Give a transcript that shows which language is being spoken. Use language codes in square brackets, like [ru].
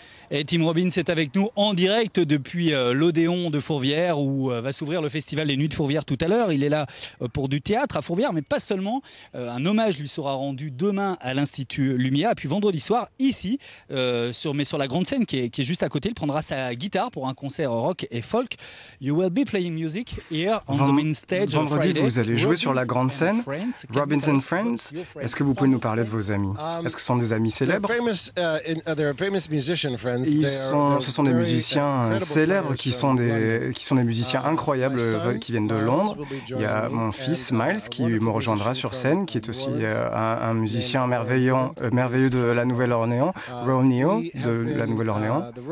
[fr] Et Tim Robbins est avec nous en direct depuis l'Odéon de Fourvière où va s'ouvrir le festival des Nuits de Fourvière tout à l'heure. Il est là pour du théâtre à Fourvière, mais pas seulement. Un hommage lui sera rendu demain à l'Institut Lumière. Et puis vendredi soir, ici, sur la grande scène qui est juste à côté, il prendra sa guitare pour un concert rock et folk. [en] You will be playing music here on the main stage. [fr] Vendredi, vous allez jouer sur la grande scène. Robbins and Friends. Est-ce que vous pouvez nous parler de vos amis? Est-ce que ce sont des amis célèbres? Ce sont des musiciens célèbres qui sont des musiciens incroyables qui viennent de Londres. Il y a mon fils Miles qui me rejoindra sur scène, qui est aussi un musicien merveilleux de la Nouvelle-Orléans, Romeo de la Nouvelle-Orléans.